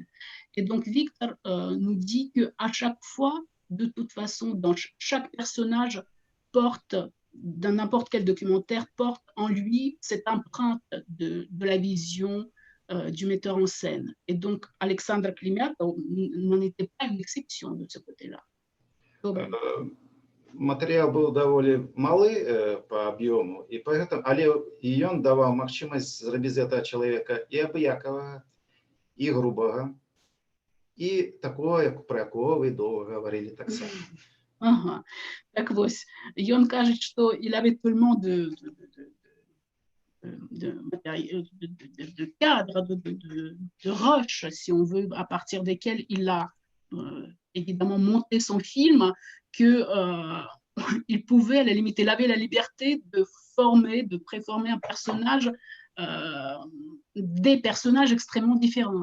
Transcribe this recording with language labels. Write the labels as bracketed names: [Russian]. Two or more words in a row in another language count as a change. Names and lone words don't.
[French] Et donc, Victor nous dit qu'à chaque fois, de toute façon, dans chaque personnage porte, dans n'importe quel documentaire, porte en lui cette empreinte de la vision du metteur en scène. Et donc, Alexandre Климята n'en était pas une exception de ce côté-là. [Belarusian] Матэрыял быў даволі малы по аб'ёму, і поэтому, але і ён даваў магчымасць зрабіць з гэтага чалавека і абыякавага, і грубага, і такое, про якого вы доўга гаварылі таксама. Ага. Так вось, ён кажа, што [French] il avait tellement de cadres, de rushs, si on veut, à partir desquels il a évidemment monté son film, qu'il pouvait, à la limite, il avait la liberté de préformer un personnage des personnages extrêmement différents.